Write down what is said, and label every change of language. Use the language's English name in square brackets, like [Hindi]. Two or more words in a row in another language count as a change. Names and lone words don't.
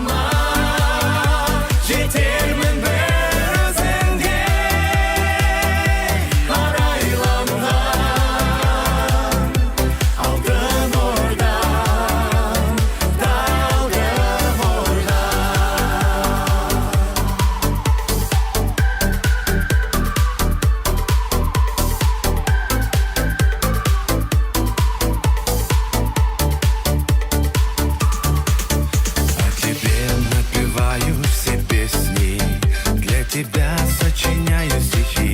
[Kazakh] Жетермін бір өзіңде арайланған алтын ордан, талды қорған. [Russian] О тебе напеваю все песни, для тебя сочиняю стихи.